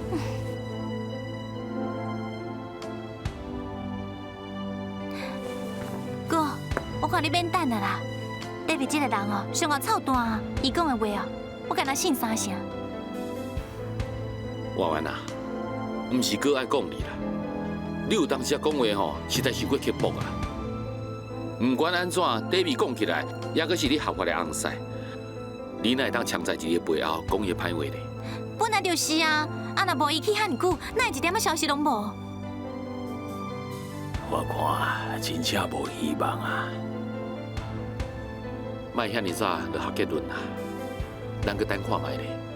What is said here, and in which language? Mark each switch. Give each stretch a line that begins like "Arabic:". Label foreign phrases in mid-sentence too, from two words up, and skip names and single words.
Min Nan Chinese: 哥，我看你免等了啦。David 这个人哦，上个臭蛋啊，伊讲的话哦，我敢若信三成。婉婉啊，毋是哥爱讲你啦，你有当时讲话吼，实在是过刻薄啊。不管安怎 ，David 讲起来，也阁是你合法的翁婿，你哪会当藏在一个背后讲伊歹话呢？本来就是啊，啊若无伊去遐久，哪会一点仔消息拢无？我看真正无希望啊！莫遐尼早就下结论啦，咱阁等看卖咧。